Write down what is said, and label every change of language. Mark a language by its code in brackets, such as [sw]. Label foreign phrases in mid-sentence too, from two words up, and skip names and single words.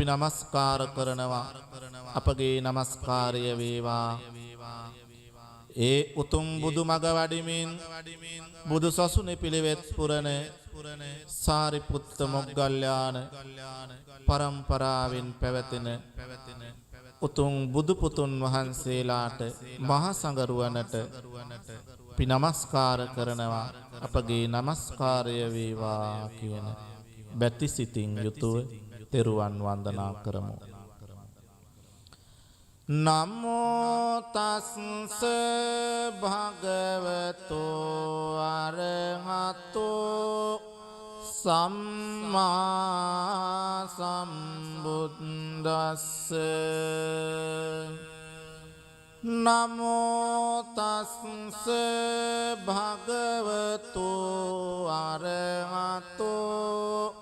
[si] නමස්කාර කරනවා අපගේ නමස්කාරය වේවා ඒ උතුම් බුදු මග වඩිමින් බුදු සසුනේ පිළිවෙත් පුරන සාරිපුත්ත මොග්ගල්ලාන පරම්පරාවෙන් පැවතෙන උතුම් බුදු පුතුන් වහන්සේලාට මහා සංඝරුවනට අපි නමස්කාර කරනවා. අපගේ නමස්කාරය වේවා කියන බැති සිතින් යුතුව තෙරුවන් වන්දනා කරමු. [pi] නමෝ තස්ස භගවතු අරහතෝ සම්මා සම්බුද්දස්ස නමෝ තස්ස භගවතු අරහතෝ